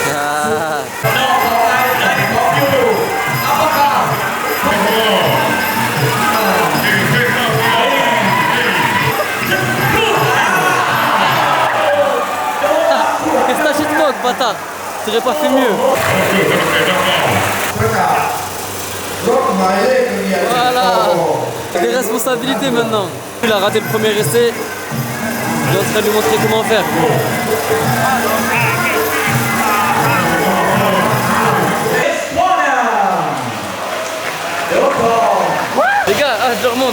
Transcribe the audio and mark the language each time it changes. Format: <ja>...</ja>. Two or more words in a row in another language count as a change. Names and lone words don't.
<fr>Ah. Qu'est-ce que t'achètes moi, bâtard? T'aurais pas fait mieux.</fr> <th>รถหมายเลขทะเบียน</th> <fr>Voilà. Des responsabilités maintenant. Il a raté le premier essai. Il est en train de lui montrer comment faire. Les gars, ah, je leur montre.</fr>